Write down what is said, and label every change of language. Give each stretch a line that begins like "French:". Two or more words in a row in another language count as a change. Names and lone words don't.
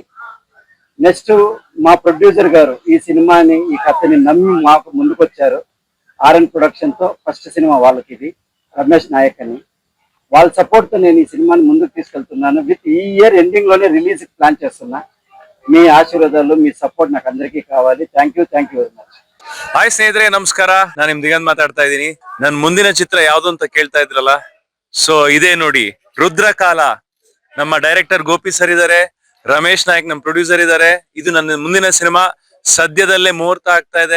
Telugu: నెక్స్ట్ మా ప్రొడ్యూసర్ గారు ఈ సినిమాని ఈ కథని నమ్మి మాకు ముందుకొచ్చారు. ఆర్ఎన్ ప్రొడక్షన్ తో ఫస్ట్ సినిమా వాళ్ళకి ఇది. రమేష్ నాయక్ అని వాళ్ళ సపోర్ట్ తో నేను ఈ సినిమాని ముందుకు తీసుకెళ్తున్నాను. విత్ ఈ
English: year ending
Telugu: లోనే
English: release plan
Telugu: చేస్తున్నా. మీ ఆశీర్వాదాలు మీ సపోర్ట్ నాకు అందరికీ కావాలి.
English: thank you very much.
Kannada: ಹಾಯ್ ಸ್ನೇಹಿತರೆ, ನಮಸ್ಕಾರ. ನಾನು ನಿಮ್ ದಿಗಂತ್ ಮಾತಾಡ್ತಾ ಇದ್ದೀನಿ. ನನ್ ಮುಂದಿನ ಚಿತ್ರ ಯಾವ್ದು ಅಂತ ಕೇಳ್ತಾ ಇದ್ರಲ್ಲ, ಸೊ ಇದೇ ನೋಡಿ, ರುದ್ರಕಾಲ. ನಮ್ಮ ಡೈರೆಕ್ಟರ್ ಗೋಪಿ ಸರ್ ಇದಾರೆ, ರಮೇಶ್ ನಾಯಕ್ ನಮ್ಮ ಪ್ರೊಡ್ಯೂಸರ್ ಇದಾರೆ. ಇದು ನನ್ನ ಮುಂದಿನ ಸಿನಿಮಾ. ಸದ್ಯದಲ್ಲೇ ಮುಹೂರ್ತ ಆಗ್ತಾ ಇದೆ.